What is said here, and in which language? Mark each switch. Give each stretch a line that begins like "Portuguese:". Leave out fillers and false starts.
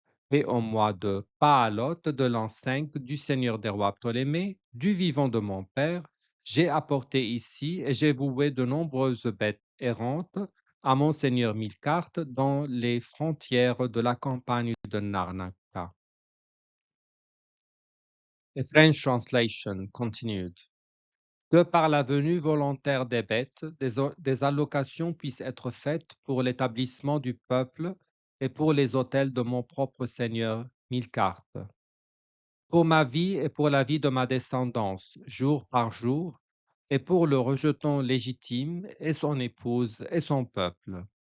French: Et au mois de Paalot de l'an 5 du Seigneur des rois Ptolémée, du vivant de mon père, j'ai apporté ici et j'ai voué de nombreuses bêtes errantes à mon Seigneur Midgard dans les frontières de la campagne de Narnaka.
English: The French translation continued.
French: Que par la venue volontaire des bêtes, des allocations puissent être faites pour l'établissement du peuple et pour les autels de mon propre Seigneur Midgard. Pour ma vie et pour la vie de ma descendance, jour par jour, et pour le rejeton légitime et son épouse et son peuple.